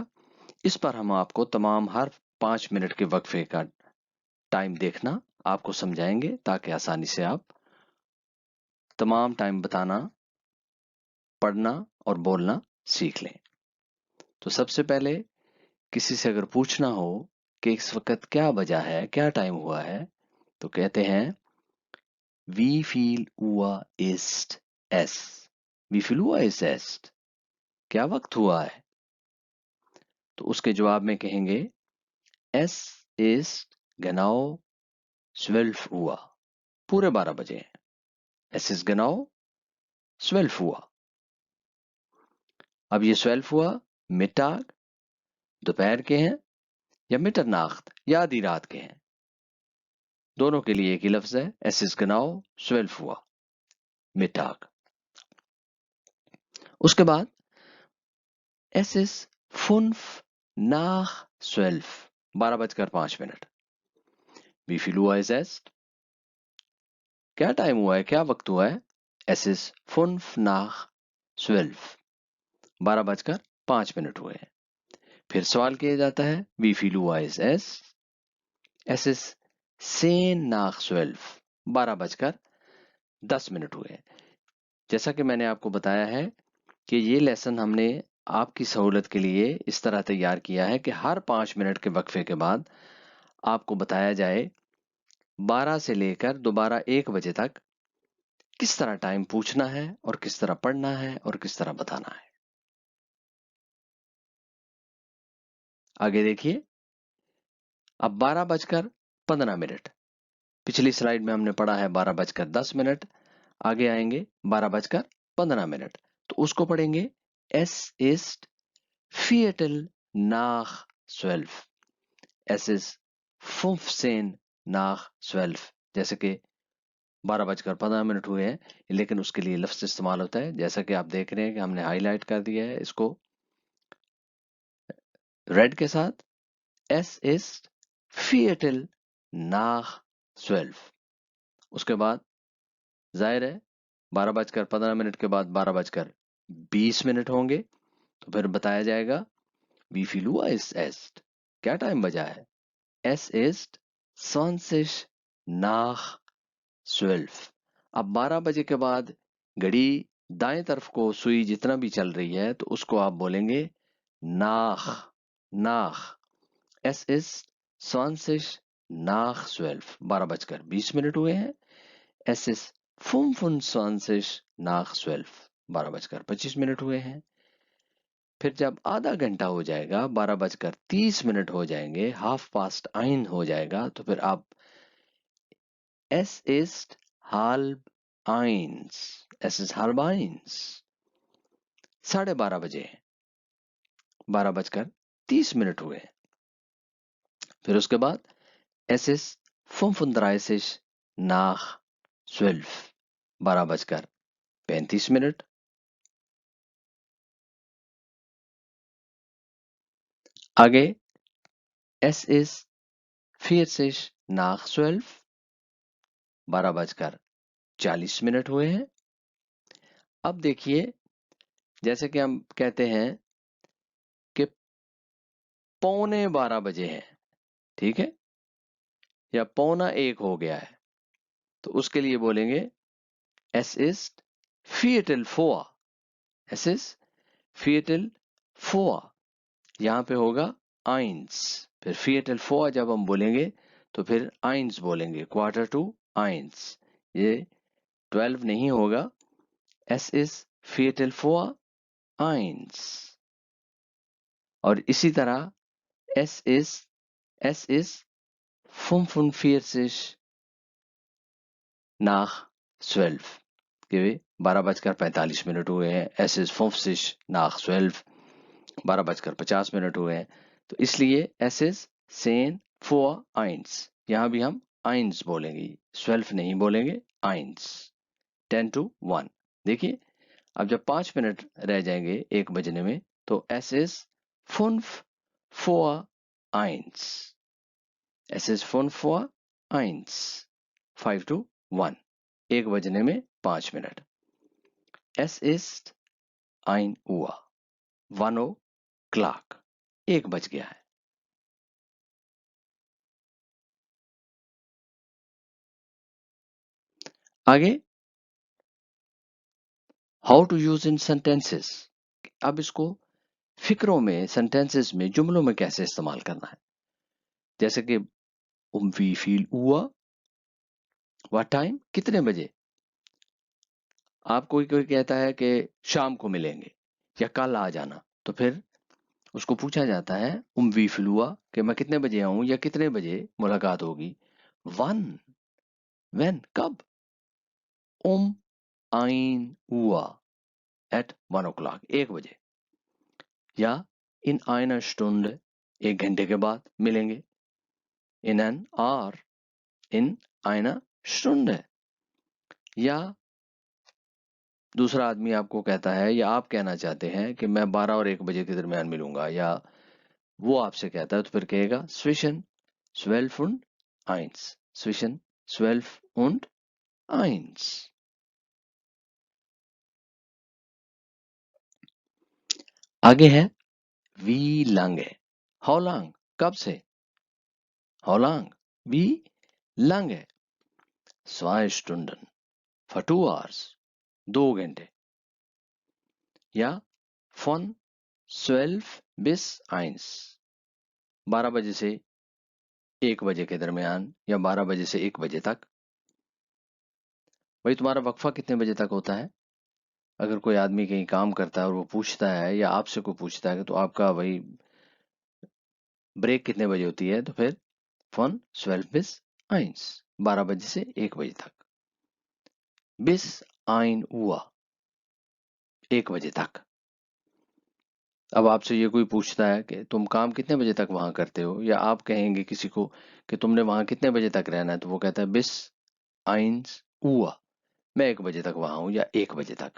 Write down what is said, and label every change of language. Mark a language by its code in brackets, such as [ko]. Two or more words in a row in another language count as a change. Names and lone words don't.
[ur] اس پر ہم آپ کو تمام ہر 5 منٹ کے وقفے کا ٹائم دیکھنا آپ کو سمجھائیں گے، تاکہ آسانی سے آپ تمام ٹائم بتانا، پڑھنا اور بولنا سیکھ لیں. تو سب سے پہلے کسی سے اگر پوچھنا ہو کہ اس وقت کیا بجا ہے، کیا ٹائم ہوا ہے، تو کہتے ہیں [de] wie viel Uhr ist es? wie viel Uhr ist es? [ur] کیا وقت ہوا ہے? تو اس کے جواب میں کہیں گے [de] es ist genau 12 Uhr, [ur] پورے 12 بجے ہیں. [de] es ist genau 12 Uhr। [ur] اب یہ 12 ہوا मिटाग، دوپہر کے ہیں، یا मिटरनाख्त، یا آدھی رات کے ہیں। دونوں کے لیے ایک ہی لفظ ہے, [de] es ist genau 12 Uhr, [ur] मिटाग। اس کے بعد [de] es ist 5 nach 12, 12:05। wie viel Uhr ist es? [ur] کیا ٹائم ہوا ہے، کیا وقت ہوا ہے? [de] es ist 5 nach 12, 12:05 [ur] ہوئے ہیں. پھر سوال کیا جاتا ہے [de] wie viel Uhr ist es? es ist 10 nach 12, 12:10 [ur] ہوئے ہیں. جیسا کہ میں نے آپ کو بتایا ہے کہ یہ لیسن ہم نے آپ کی سہولت کے لیے اس طرح تیار کیا ہے کہ ہر 5 منٹ کے وقفے کے بعد آپ کو بتایا جائے 12 سے لے کر دوبارہ 1 بجے تک کس طرح ٹائم پوچھنا ہے اور کس طرح پڑھنا ہے اور کس طرح بتانا ہے. آگے دیکھیے، اب 12:15. پچھلی سلائیڈ میں ہم نے پڑھا ہے 12:10. آگے آئیں گے 12:15، تو اس کو پڑھیں گے [de] es ist Viertel nach 12, es ist 15 nach 12। [ur] جیسے کہ 12:15 ہوئے ہیں، لیکن اس کے لیے لفظ استعمال ہوتا ہے، جیسا کہ آپ دیکھ رہے ہیں کہ ہم نے ہائی لائٹ کر دیا ہے اس کو ریڈ کے ساتھ. [de] es ist Viertel nach 12। [ur] اس کے بعد ظاہر ہے 12:15 کے بعد 12:20 ہوں گے، تو پھر بتایا جائے گا [de] wie viel Uhr ist es? [ur] کیا ٹائم بجا ہے? [de] es ist 20 nach 12। [ur] اب 12 بجے کے بعد گھڑی دائیں طرف کو سوئی جتنا بھی چل رہی ہے، تو اس کو آپ بولیں گے [de] nach, nach। es ist 20 nach 12, 12:20 [ur] ہوئے ہیں. [de] es ist 25 nach 12, 12:25 [ur] ہوئے ہیں. پھر جب آدھا گھنٹہ ہو جائے گا، 12:30 ہو جائیں گے، 1:30 ہو جائے گا، تو پھر آپ [de] es ist halb eins, es ist halb eins, [ur] 12:30 بجے ہیں، 12:30 ہوئے ہیں. پھر اس کے بعد [de] es ist 35 nach 12, [ur] 12:35। आगे [de] es ist 40 nach 12, [ur] 12:40 ہوئے ہیں. اب دیکھیے، جیسے کہ ہم کہتے ہیں کہ 12:45 بجے ہیں، ٹھیک ہے، یا 12:45 ہو گیا ہے، تو اس کے لیے بولیں گے [de] es ist Viertel vor, es ist Viertel vor। [ur] یہاں پہ ہوگا eins، پھر [de] Viertel vor [ur] جب ہم بولیں گے تو پھر eins بولیں گے, quarter to eins। یہ 12 نہیں ہوگا, [de] es ist Viertel vor, eins. [ur] اور اسی طرح [de] es ist 45 nach 12 [ur] کہ 12:45 ہوئے ہیں. [de] Es ist 50 nach 12 12:50 [ur] ہوئے ہیں. تو اس لیے [de] es ist 10 vor 1. [ur] یہاں بھی ہم 1 بولیں گے، 12 نہیں بولیں گے، 1. 10 to 1۔ دیکھیے اب جب 5 منٹ رہ جائیں گے 1 بجنے میں تو [de] es ist 5 vor 1. Es ist 5 vor 1. [ur] 5 to 1۔ 1 بجنے میں 5 منٹ. [de] Es ist 1 Uhr. [ur] 1 o'clock۔ 1 بج گیا ہے. [en] आगे how to use in sentences. [ur] اب اس کو فقروں میں، سینٹینسز میں، جملوں میں کیسے استعمال کرنا ہے. جیسے کہ [de] wie viel Uhr, [en] what time, [ur] کتنے بجے. آپ کوئی کہتا ہے کہ شام کو ملیں گے یا کل آ جانا، تو پھر اس کو پوچھا جاتا ہے [de] wie viel Uhr, [ur] کہ میں کتنے بجے آؤں یا کتنے بجے ملاقات ہوگی. [en] Wann, when, कब. 1 Uhr, at 1 o'clock, 1 बजे. [ur] या [de] in einer Stunde, [ur] 1 گھنٹے کے بعد ملیں گے. [en] in an hour, [de] in einer Stunde. [ur] یا دوسرا آدمی آپ کو کہتا ہے یا آپ کہنا چاہتے ہیں کہ میں 12 اور 1 بجے کے درمیان ملوں گا، یا وہ آپ سے کہتا ہے تو پھر کہے گا [de] zwischen 12 und 1. zwischen 12 und 1. [ur] آگے ہے [de] wie lange, [en] how long, [ur] کب سے. [en] how long, [de] wie lange, 2 Stunden, [en] for 2 hours, 2 घंटे. [ur] یا [de] von 12 bis 1, [ur] 12 بجے سے 1 بجے کے درمیان، یا 12 بجے سے 1 بجے تک. بھائی تمہارا وقفہ کتنے بجے تک ہوتا ہے. اگر کوئی آدمی کہیں کام کرتا ہے اور وہ پوچھتا ہے یا آپ سے کوئی پوچھتا ہے تو آپ کا بھائی بریک کتنے بجے ہوتی ہے، تو پھر [de] von 12 bis 1, [ur] 12 بجے سے 1 بجے تک. [de] bis 1 Uhr, [ur] 1 بجے تک. اب آپ سے یہ کوئی پوچھتا ہے کہ تم کام کتنے بجے تک وہاں کرتے ہو، یا آپ کہیں گے کسی کو کہ تم نے وہاں کتنے بجے تک رہنا ہے، تو وہ کہتا ہے [de] bis 1 Uhr, [ur] میں 1 بجے تک وہاں ہوں، یا 1 بجے تک.